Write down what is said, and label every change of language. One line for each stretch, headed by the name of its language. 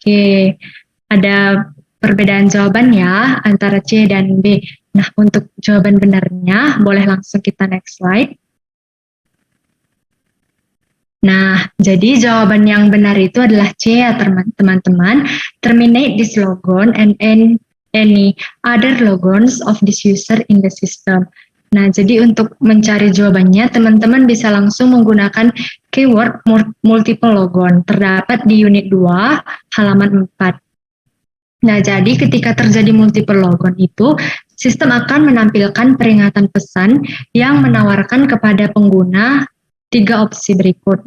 Indonesian: Oke, ada perbedaan jawaban ya antara C dan B. Nah, untuk jawaban benarnya, boleh langsung kita next slide. Nah, jadi jawaban yang benar itu adalah C ya teman-teman.
English: Terminate this logon and any other logons of this user in the system.
Indonesian: Nah, jadi untuk mencari jawabannya, teman-teman bisa langsung menggunakan keyword multiple logon. Terdapat di unit 2, halaman 4. Nah, jadi ketika terjadi multiple logon itu, sistem akan menampilkan peringatan pesan yang menawarkan kepada pengguna 3 opsi berikut.